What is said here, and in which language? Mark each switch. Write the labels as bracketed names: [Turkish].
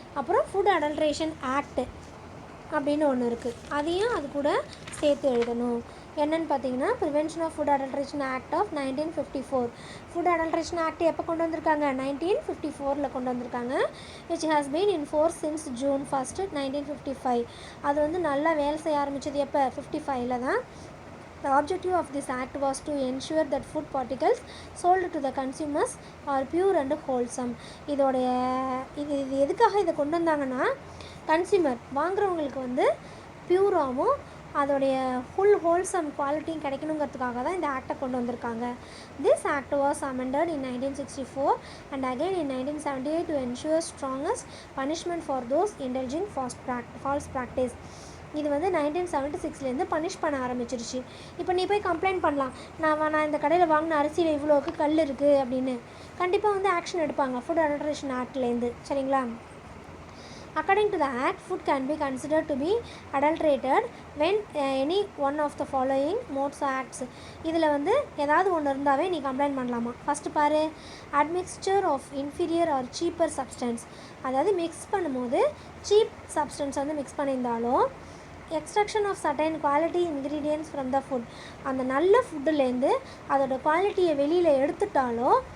[Tamil] அப்புறம் food adulteration act அப்படின்னு ஒன்று இருக்குது, அதையும் அது கூட சேர்த்து எழுதணும். என்னென்னு பார்த்தீங்கன்னா, [English] Prevention of food adulteration act of 1954. [Tamil] Food adulteration act எப்போ கொண்டு வந்திருக்காங்க? 1954 கொண்டு வந்திருக்காங்க. [English] Which has been in force since June 1, 1955. [Tamil] அது வந்து நல்லா வேலை செய்ய ஆரம்பித்தது எப்போ? 55 தான். [English] The objective of this act was to ensure that food particles sold to the consumers are pure and wholesome. [Tamil] இது எதுக்காக இதை கொண்டு வந்தாங்கன்னா, கன்சியூமர் வாங்குறவங்களுக்கு வந்து பியூராகவும் அதோடைய ஃபுல் ஹோல்சம் குவாலிட்டியும் கிடைக்கணுங்கிறதுக்காக தான் இந்த ஆக்டை கொண்டு வந்திருக்காங்க. [English] This act was amended in 1964 and again in 1978 to ensure strongest punishment for those indulging false practice. [Tamil] இது வந்து 1976 பனிஷ் பண்ண ஆரம்பிச்சிருச்சு. இப்போ நீ போய் கம்ப்ளைண்ட் பண்ணலாம், நான் இந்த கடையில் வாங்கின அரிசியில் இவ்வளோக்கு கல் இருக்குது அப்படின்னு. கண்டிப்பாக வந்து ஆக்ஷன் எடுப்பாங்க ஃபுட் அடல்ட்ரேஷன் ஆக்ட்லேருந்து. சரிங்களா, [English] according to the act, food can be considered to be adulterated when any one of the following modes acts. [Tamil] இதில் வந்து ஏதாவது ஒன்று இருந்தாவே நீ கம்ப்ளைண்ட் பண்ணலாமா. ஃபஸ்ட்டு பாரு, [English] admixture of inferior or cheaper substance, [Tamil] அதாவது மிக்ஸ் பண்ணும்போது சீப் சப்ஸ்டன்ஸ் வந்து mix பண்ணியிருந்தாலோ, [English] extraction of certain quality ingredients from the food, [Tamil] அந்த நல்ல ஃபுட்டுலேருந்து அதோட குவாலிட்டியை வெளியில் எடுத்துட்டாலோ,